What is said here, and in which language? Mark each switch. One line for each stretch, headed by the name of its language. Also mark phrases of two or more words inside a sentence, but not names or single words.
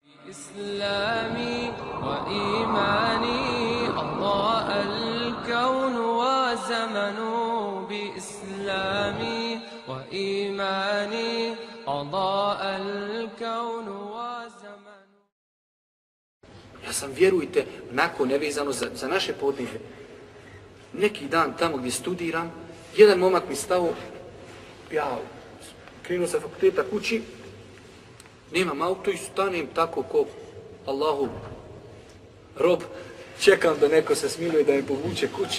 Arabic: إسلامي وإيماني أضاء الكون وزمن بإسلامي وإيماني أضاء الكون وزمن.
Bosnian: Ja sam, vjerujte, onako nevezano za naše podneblje. Neki dan tamo gdje studiram, jedan momak mi stao, ja krenuo sa fakulteta kući, nemam auto i stanem tako ko Allahu rob, čekam da neko se smiluje da me povuče kući.